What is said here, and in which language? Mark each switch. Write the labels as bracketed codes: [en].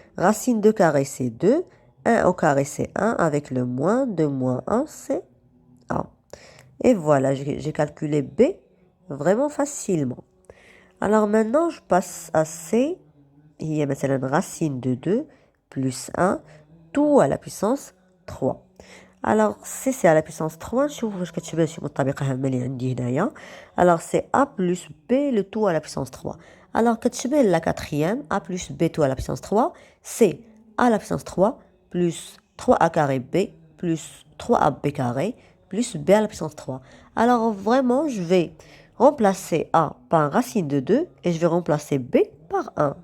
[fr] racine de carré c'est 2 1 au carré c'est 1 avec le moins 2 moins 1 c'est 1. et voilà j'ai calculé b vraiment facilement. alors maintenant je passe à c. [ar] هي مثلا [fr] racine de 2 plus 1, tout à la puissance 3. Alors, si c'est à la puissance 3, [ar] نشوف واش كتشبه شي مطابقة هامة اللي عندي هنايا. [fr] Alors, c'est a plus b le tout à la puissance 3. Alors, [ar] كتشبه [fr] la quatrième, a plus b tout à la puissance 3, c'est a la puissance 3 plus 3a carré b plus 3ab carré plus b à la puissance 3. Alors, vraiment, je vais remplacer a par racine de 2 et je vais remplacer b par 1.